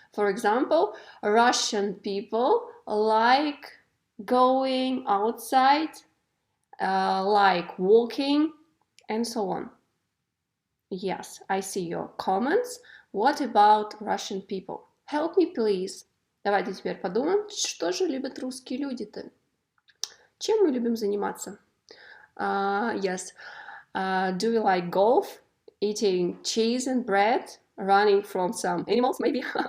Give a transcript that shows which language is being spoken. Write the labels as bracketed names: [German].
[English] For example, Russian people like going outside, like walking, and so on. Yes, I see your comments. What about Russian people? Help me, please. [Russian] Давайте теперь подумаем, что же любят русские люди-то? Чем мы любим заниматься? [English] Yes. Do we like golf, eating cheese and bread, running from some animals, maybe?